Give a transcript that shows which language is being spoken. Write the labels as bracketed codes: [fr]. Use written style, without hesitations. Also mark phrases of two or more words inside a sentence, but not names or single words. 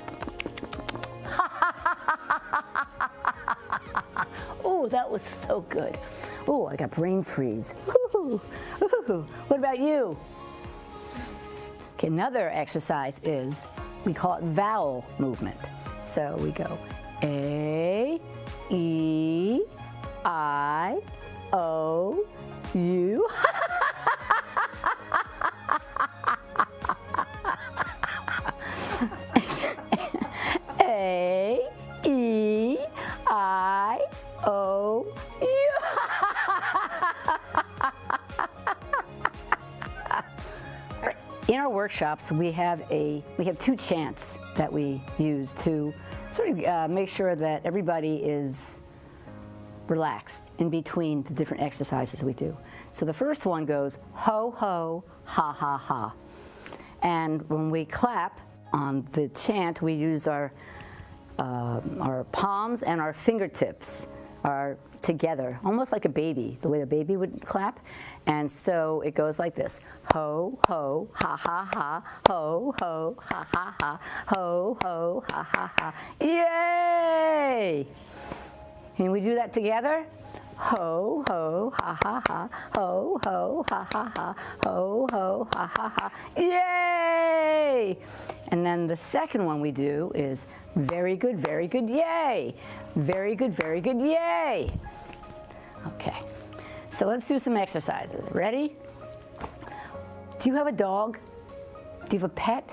[en] Oh, that was so good. Oh, I got brain freeze. Woo-hoo. Woo-hoo. What about you? Okay, another exercise is, we call it vowel movement. So we go A, E, I, O, U. A, E, I, O, U. In our workshops, we have two chants that we use to sort of make sure that everybody is relaxed in between the different exercises we do. So the first one goes ho ho ha ha ha, and when we clap on the chant, we use our palms and our fingertips are together, almost like a baby, the way a baby would clap. And so it goes like this: ho ho ha ha ha, ho ho ha ha ha, ho ho ha ha ha. Yay! Can we do that together? Ho ho ha ha ha, ho ho ha ha ha, ho ho ha ha ha. Yay! And then the second one we do is very good, yay! Very good, yay! Okay, so let's do some exercises. Ready? Do you have a dog? Do you have a pet?